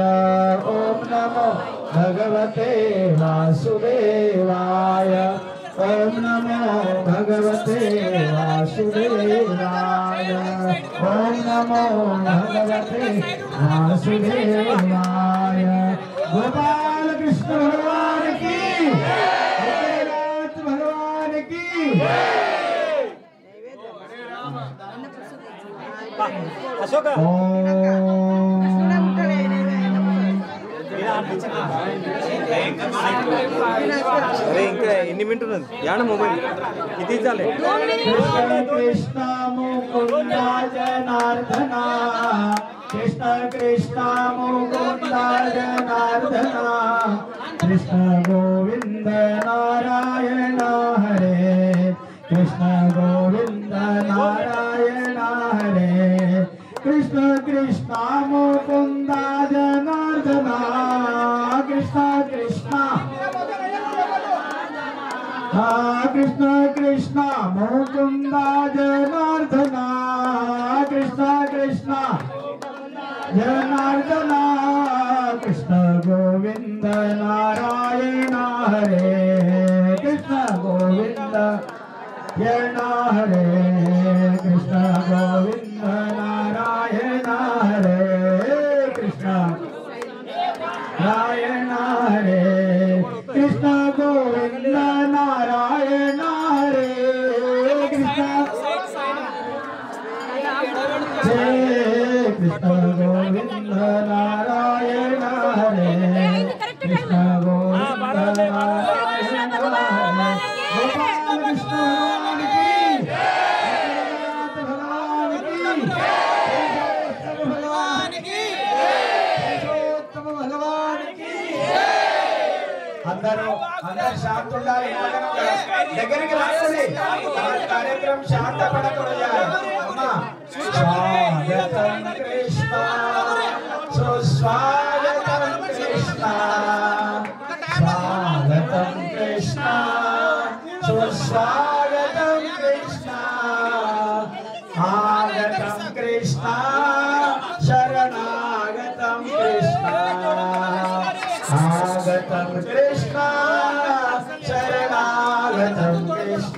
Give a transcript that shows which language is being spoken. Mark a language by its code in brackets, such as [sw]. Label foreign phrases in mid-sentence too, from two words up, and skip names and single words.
[sa] ओम नमो भगवते वासुदेवाय। ओम नमो भगवते वासुदेवाय। ओम नमो भगवते वासुदेवाय। [hi] गोपाल कृष्ण भगवान की, गोपीनाथ भगवान की। [te] अशोक అరే ఇంకా ఎన్ని మినిట్ ఉన్నది యాడ మొబైల్ ఇది చాలే। [sa] कृष्ण कृष्ण मुकुंद जनार्दन, कृष्ण कृष्ण मुकुंद जनार्दन, कृष्ण गोविंद नारायण हरे, कृष्ण गोविंद नारायण हरे। कृष्ण कृष्ण मुकुंद जनार्दन, कृष्ण कृष्ण कृष्ण कृष्ण मुकुंद जनार्दन, कृष्ण कृष्ण जनार्दन, कृष्ण गोविंद नारायण हरे, कृष्ण गोविंद हरे, कृष्ण गोविंद नारायण हरे, कृष्ण नारायण हरे, कृष्ण गोविंद नारायण हरे, कृष्ण कृष्ण गोविंद नारायण हरे, कृष्ण गोविंद नारायण हरे। [hi] गोपाल कृष्ण भगवान की, पुरुषोत्तम भगवान की। [te] అందరూ శాంతి ఉండాలి, దగ్గరికి రావాలి, కార్యక్రమం శాంతపడకూడదు। అమ్మా స్వాగతం కృష్ణ సుస్వాగతం కృష్ణ, స్వాగతం కృష్ణ సుస్వాగతం కృష్ణ, ఆగతం కృష్ణ శరణాగతం కృష్ణ, ఆగతం కృష్ణ శరణాగతం కృష్ణ।